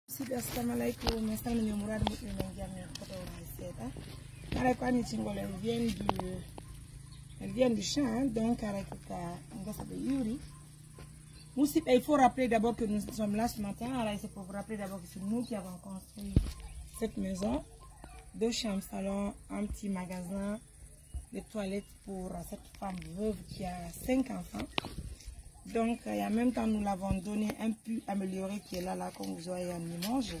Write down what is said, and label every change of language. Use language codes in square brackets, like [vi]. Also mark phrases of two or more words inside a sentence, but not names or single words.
[ff] musidɓe assalamu aleykum mi salmini mourad moƴƴi men jarni fotowoni seeɗa aray ko anni cingol [fr] elle vient du champ donc [ff] aray kika ngesa ɓe iwri musidɓe [fr] il faut rappeler d'abord que nous sommes là ce matin aray c'est pour vous rappeler d'abord que c'est nous qui avons construit cette maison, 2 chambres salon, un petit magasin, des toilettes pour cette femme veuve qui a 5 enfants. Donc, et en même temps, nous l'avons donné un peu amélioré qui est là, comme vous voyez en image.